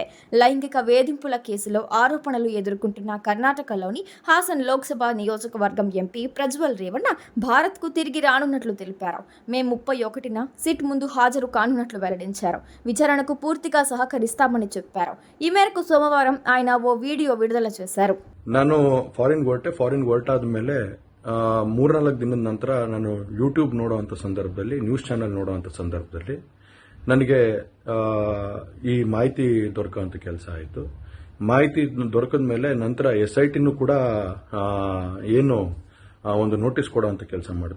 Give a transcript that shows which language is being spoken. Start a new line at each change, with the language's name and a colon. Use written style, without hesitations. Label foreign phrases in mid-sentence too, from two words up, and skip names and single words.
Telugu: లైంగిక వేధింపుల కేసులో ఆరోపణలు ఎదుర్కొంటున్న కర్ణాటకలోని హాసన్ లోక్సభ నియోజకవర్గం ఎంపీ ప్రజ్వల్ రేవన్న భారత్కు తిరిగి రానున్నట్లు తెలిపారు. మే 31న సిట్ ముందు హాజరు కానున్నట్లు వెల్లడించారు. విచారణకు పూర్తిగా సహకరిస్తామని చెప్పారు. ఈ మేరకు సోమవారం ఆయన ఓ వీడియో విడుదల చేశారు.
Kannada: ನಾನು ಫಾರಿನ್ ಹೊರಟಾದ ಮೇಲೆ 3-4 ದಿನದ ನಂತರ ನಾನು ಯೂಟ್ಯೂಬ್ ನೋಡುವಂತ ಸಂದರ್ಭದಲ್ಲಿ,
English: news channel
Kannada: ನೋಡುವಂತ ಸಂದರ್ಭದಲ್ಲಿ ನನಗೆ ಈ ಮಾಹಿತಿ ದೊರಕುವಂತ ಕೆಲಸ ಆಯಿತು. ಮಾಹಿತಿ ದೊರಕದ ಮೇಲೆ ನಂತರ SITನೂ ಕೂಡ ಏನು ಒಂದು ನೋಟಿಸ್ ಕೊಡುವಂತ ಕೆಲಸ ಮಾಡಿತು.